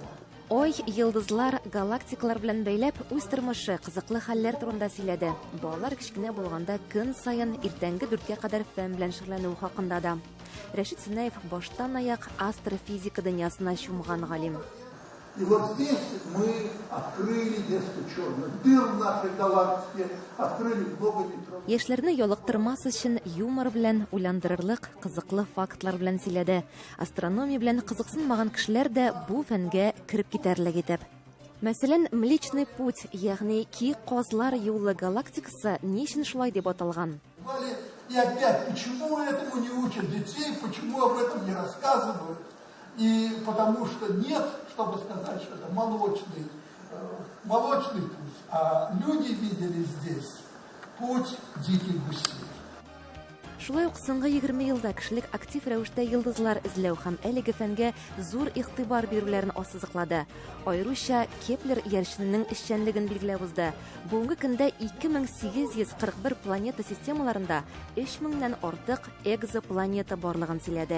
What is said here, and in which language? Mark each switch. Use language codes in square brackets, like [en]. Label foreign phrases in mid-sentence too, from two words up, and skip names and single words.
[tt] Ой, йылдызлар, галактикалар белән бәйләп, үз тормышы, кызыклы хәлләр турында сөйләде. Балалар кичкенә булганда көн сайын иртәнге 4-кә кадәр фән белән шөгыльләнү хакында да. Рәшид Süneyev баштан-аяк астрофизика дөньясына чумган галим. [ru] И вот здесь мы открыли несколько черных дыр в нашей галактике, открыли много нейтронов. [tt] Яшьләрне ялыктырмас өчен юмор белән, уйландырырлык, кызыклы фактлар белән сөйләде. Астрономия белән кызыксынмаган кешеләр дә бу фәнгә кирип китәрлек итеп. Мәсәлән, [ru] Млечный путь, [tt] ягъни ки козлар юлы галактикасы ни өчен шулай дип аталган? [ru] И опять, почему этому не учат детей, почему об этом не рассказывают? И потому что нет, чтобы сказать, что это молочный путь, а люди видели здесь путь диких гусей. [tt] Шулай ук соңгы 20 елда кешелек актив рәвештә йылдызлар эзләү һәм әлеге фәнгә зур игътибар бирүләрен ассызыклады. Аеруча Кеплер ярышчысының эшчәнлеген билгеләп узды. Бүгенге көндә 2841 планета системаларында 3000-нән артык экзопланета барлыгын сөйләде.